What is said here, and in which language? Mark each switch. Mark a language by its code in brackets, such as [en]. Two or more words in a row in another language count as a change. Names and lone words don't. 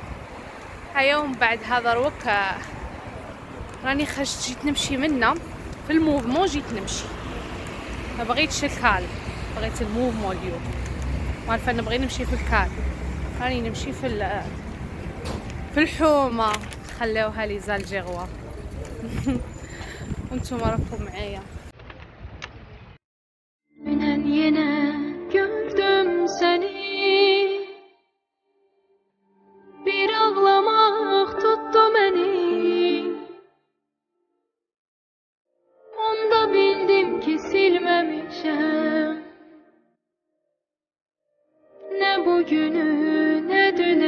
[ar] هيا ومن بعد هذا روك راني خرجت جيت نمشي منا في الموفمون، جيت نمشي ما بغيتش الكال، بغيت الموفمون اليوم. عارفه نبغي نمشي في الكال، راني نمشي في الحومه. خلوها لي زالجيروا. وانتم راكم معايا. [tr] Dünden yine gördüm seni, bir ağlamak tuttu beni. Onda bildim ki silmemişim ne bugünü ne dünü.